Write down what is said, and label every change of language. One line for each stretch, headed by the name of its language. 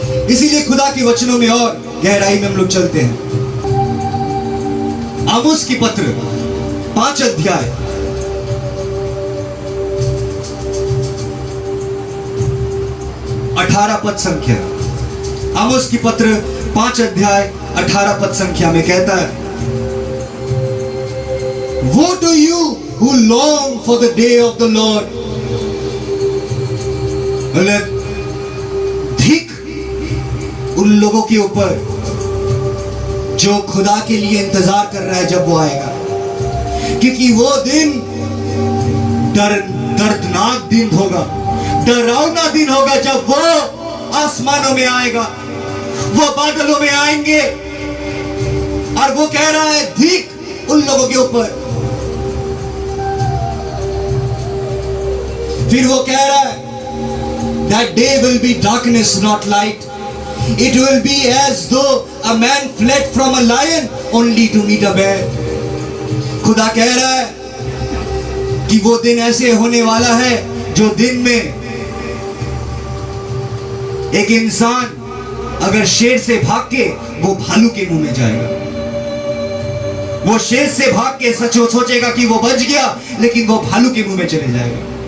Hindi: इसीलिए खुदा के वचनों में और गहराई में हम लोग चलते हैं। आमोस की पत्र 5 अध्याय 18 पद संख्या। आमोस की पत्र 5 अध्याय 18 पद संख्या में कहता है,
English: Woe to you who long for the day of the Lord.
Hindi: धिक उन लोगों के ऊपर जो खुदा के लिए इंतजार कर रहा है जब वो आएगा, क्योंकि वो दिन दर्दनाक दिन होगा, डरावना दिन होगा, जब वो आसमानों में आएगा, वो बादलों में आएंगे, और वो कह रहा है धिक उन लोगों के ऊपर। फिर वो कह रहा है
English: that day will be darkness not light, it will be as though a man fled from a lion only to meet a bear.
Hindi: खुदा कह रहा है कि वो दिन ऐसे होने वाला है जो दिन में एक इंसान अगर शेर से भाग के वो भालू के मुंह में जाएगा, वो शेर से भाग के सोचेगा कि वो बच गया, लेकिन वो भालू के मुंह में चले जाएगा।